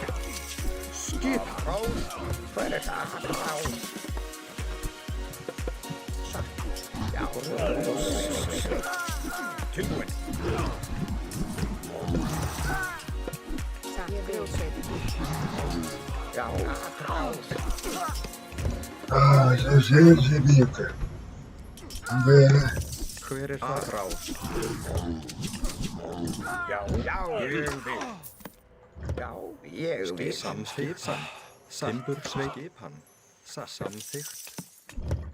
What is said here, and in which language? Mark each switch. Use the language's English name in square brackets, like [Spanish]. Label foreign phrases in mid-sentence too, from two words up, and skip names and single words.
[Icelandic] Skipan. Hver er það? Atrás. Já, Tilbúin. Grjótsveinn. já, atrás. [Portuguese] Ah, gente, bica. Vamos ver, né? [Icelandic] Hver er það? Atrás. Já. Já. Ég vil. Já, ég vil. Samþykkt. Timbur. Skipan. Samþykkt.